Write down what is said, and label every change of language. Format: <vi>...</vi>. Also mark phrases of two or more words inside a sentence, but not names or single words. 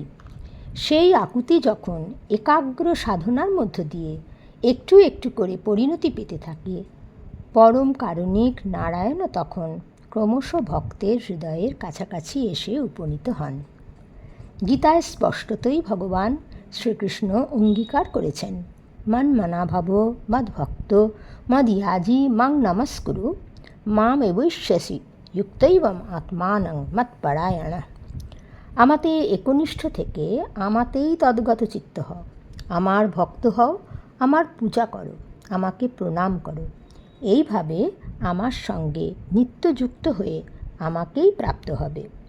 <bn>সেই আকুতি যখন একাগ্র সাধনার মধ্য দিয়ে একটু একটু করে পরিণতি পেতে থাকে, পরম কারণিক নারায়ণ তখন ক্রমশ ভক্তের হৃদয়ের কাছাকাছি এসে উপনীত হন। গীতায় স্পষ্টতই ভগবান শ্রীকৃষ্ণ অঙ্গীকার করেছেন,</bn> <sa>মন্মনা ভব মদ্ভক্ত মদ্যাজি মাং নমস্কুরু মাম এবৈষ্যসি যুক্তৈবম আত্মানং মৎপরায়ণঃ।</sa> <bn>আমাতে একনিষ্ঠ থেকে আমাতেই তদ্গত চিত্ত হও, আমার ভক্ত হও, আমার পূজা করো, আমাকে প্রণাম করো। এইভাবে আমার সঙ্গে নিত্যযুক্ত হয়ে আমাকেই প্রাপ্ত হবে।</bn>